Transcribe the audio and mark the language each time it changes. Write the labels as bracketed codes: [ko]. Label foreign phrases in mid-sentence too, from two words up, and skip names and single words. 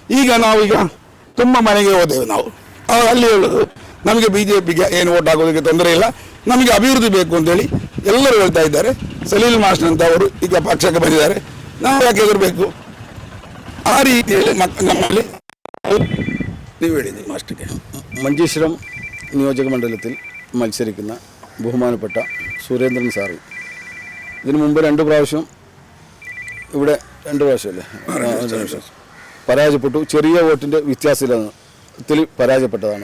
[kn] ಈಗ ನಾವೀಗ ತುಂಬ ಮನೆಗೆ ಹೋದೆವು. ನಾವು ಅಲ್ಲಿ ಹೇಳೋದು, ನಮಗೆ BJPಗೆ ಏನು ಓಟ್ ಹಾಕೋದಕ್ಕೆ ತೊಂದರೆ ಇಲ್ಲ, ನಮಗೆ ಅಭಿವೃದ್ಧಿ ಬೇಕು ಅಂತೇಳಿ ಎಲ್ಲರೂ ಹೇಳ್ತಾ ಇದ್ದಾರೆ. ಸಲೀಲ್ ಮಾಸ್ಟರ್ ಅಂತ ಅವರು ಈಗ ಪಕ್ಷಕ್ಕೆ ಬಂದಿದ್ದಾರೆ, ನಾವು ಯಾಕೆ ಎದುರಬೇಕು? ಆ ರೀತಿಯಲ್ಲಿ ನಮ್ಮಲ್ಲಿ ನೀವು ಹೇಳಿದ್ದೀವಿ മാസ്റ്റർക്ക്. [ml] മഞ്ചേശ്വരം നിയോജക മണ്ഡലത്തിൽ മത്സരിക്കുന്ന ബഹുമാനപ്പെട്ട സുരേന്ദ്രൻ സാറ് ഇതിനു മുമ്പ് 2 പ്രാവശ്യം ഇവിടെ 2 പ്രാവശ്യമല്ലേ പരാജയപ്പെട്ടു. ചെറിയ വോട്ടിൻ്റെ വ്യത്യാസത്തിൽ പരാജയപ്പെട്ടതാണ്.